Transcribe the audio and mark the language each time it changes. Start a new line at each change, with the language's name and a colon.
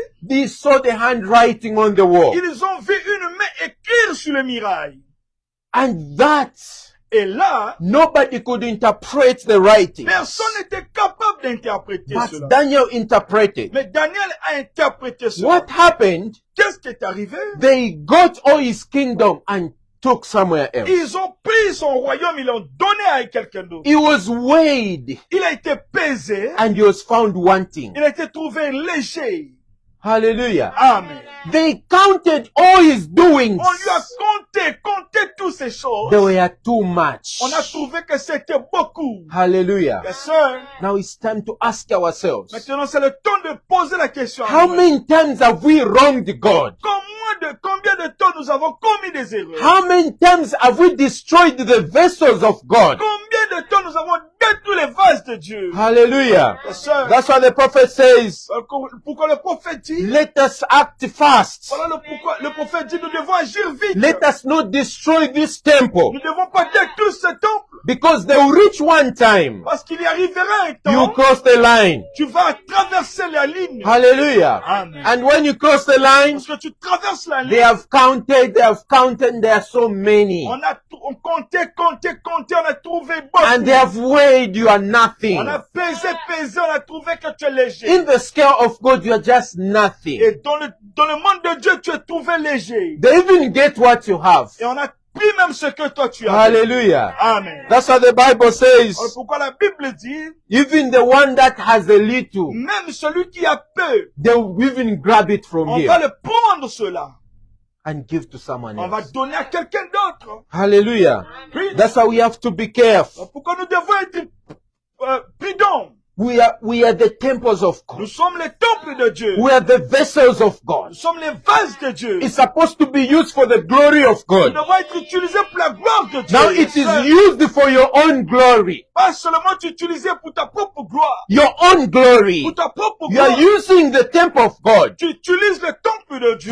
English: they saw the handwriting on the wall,
French: ils ont vu une main écrire sur le mirail.
English: and that
French: Et là,
English: nobody could interpret the writing,
French: personne n'était capable d'interpréter
English: but
French: cela.
English: Daniel interpreted.
French: Mais Daniel a interprété cela.
English: What happened?
French: Qu'est-ce qui est arrivé?
English: They got all his kingdom and took somewhere else.
French: Ils ont pris son royaume, ils l'ont donné à quelqu'un d'autre.
English: He was weighed
French: Il a été pesé,
English: and he was found wanting.
French: il a été trouvé léger.
English: Hallelujah.
French: Amen.
English: They counted all his doings.
French: On lui a compté toutes ces choses.
English: They were too much.
French: On a trouvé que c'était beaucoup.
English: Hallelujah.
French: Mes sœurs,
English: Now it's time to ask ourselves,
French: maintenant c'est le temps de poser la question. à
English: how
French: nous-mêmes.
English: many times have we wronged God?
French: Combien de temps nous avons commis des erreurs?
English: How many times have we destroyed the vessels of God?
French: Combien de temps nous avons détruit les vases de Dieu?
English: Hallelujah.
French: Mes sœurs,
English: That's why the prophet says,
French: pourquoi le prophète dit,
English: let us act fast.
French: voilà pourquoi le prophète dit, nous devons agir vite.
English: Let us not destroy this temple,
French: Nous ne devons pas détruire ce temple,
English: because they will reach one time.
French: parce qu'il y arrivera un
English: You
French: temps,
English: cross the line.
French: tu vas traverser la ligne.
English: Hallelujah.
French: Amen.
English: And when you cross the line,
French: Parce que tu traverses la
English: they
French: ligne.
English: have counted, there are so many.
French: On compté, on a trouvé
English: And they
French: beaucoup.
English: have weighed, you are nothing.
French: On a pesé, on a trouvé que tu es léger.
English: In the scale of God, you are just nothing.
French: Et dans le monde de Dieu, tu es trouvé léger.
English: They even get what you have.
French: Et on a pris même ce que toi tu as.
English: Hallelujah.
French: Amen.
English: That's what the Bible says.
French: Alors pourquoi la Bible dit,
English: Even the one that has a little,
French: même celui qui a peu,
English: they will even grab it from
French: on
English: him
French: va le prendre cela.
English: and give to someone
French: On va
English: else.
French: donner à quelqu'un d'autre.
English: Hallelujah.
French: Oui.
English: That's why we have to be careful.
French: Alors pourquoi nous devons être prudents?
English: We are the temples of
French: Nous
English: God.
French: sommes les temples de Dieu.
English: We are the vessels of God.
French: Nous sommes les vases de Dieu.
English: It's supposed to be used for the glory of
French: Nous
English: God.
French: devons être utilisés pour la gloire de Dieu.
English: Now it is used for your own glory.
French: Pas seulement utilisé pour ta propre gloire.
English: Your own glory.
French: Pour ta propre
English: You are
French: gloire.
English: using the temple of God
French: Tu utilises le temple de Dieu